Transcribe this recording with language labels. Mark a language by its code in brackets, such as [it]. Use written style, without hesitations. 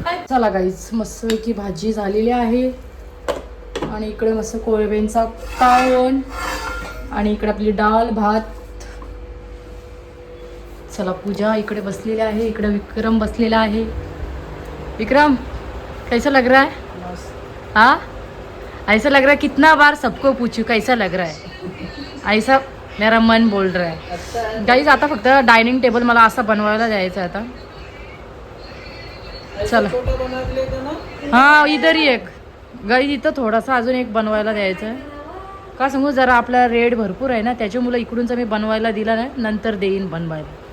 [mr] चला गाईच मस्तपैकी भाजी झालेली आहे. आणि इकडे मस्त कोळंब्यांचा काळवण. आणि इकडे आपली डाळ भात. चला पूजा इकडे बसलेली आहे, इकडे विक्रम बसलेला आहे. [hi] विक्रम कैसा लग रहा है? हाँ ऐसा लग रहा है कितना बार सबको पूछू कैसा लग रहा है. ऐसा मेरा मन बोल रहा है. [mr] गाईज आता फक्त डायनिंग टेबल मला असा बनवायला द्यायचा आहे आता. चला हां [hi] इधर ही एक [mr] गाईज इथं थोडासा अजून एक बनवायला द्यायचा आहे. का सांगू जरा आपला रेट भरपूर आहे ना त्याच्यामुळे इकडूनचा मी बनवायला दिला नाही, नंतर देईन बनवायला.